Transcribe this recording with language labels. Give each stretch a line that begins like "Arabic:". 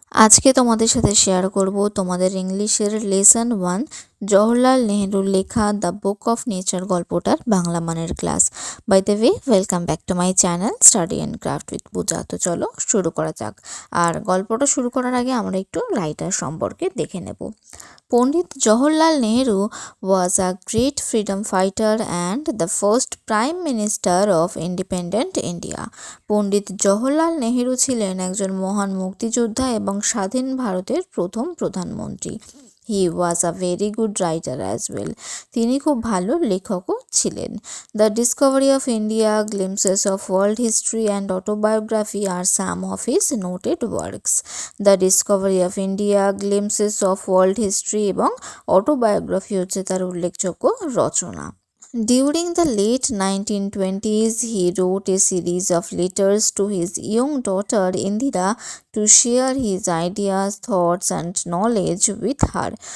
Bangla: আজকে তোমাদের সাথে শেয়ার করব তোমাদের ইংলিশের লেসন 1 জওহরলাল নেহরুর লেখা দ্য বুক অফ নেচার গল্পটার বাংলা মানের class.
English: By the way, welcome back to my channel study and craft with Puja.
Bangla: তো চলো শুরু করা যাক। আর গল্পটা শুরু করার আগে আমরা একটু রাইটার সম্পর্কে দেখে নেব।
English: Pandit Jawaharlal Nehru was a great freedom fighter and the first prime minister of independent India.
Bangla: Pandit Jawaharlal Nehru ছিলেন একজন মহান মুক্তিযোদ্ধা এবং স্বাধীন ভারতের প্রথম প্রধানমন্ত্রী।
English: He was a very good writer as well.
Bangla: তিনি খুব ভালো লেখকও ছিলেন।
English: The discovery of India, glimpses of world history and autobiography are some of his noted works.
Bangla: The Discovery of India, glimpses of world history এবং অটোবায়োগ্রাফি হচ্ছে তার উল্লেখযোগ্য রচনা।
English: During the late 1920s, he wrote a series of letters to his young daughter Indira to share his ideas, thoughts and knowledge with her.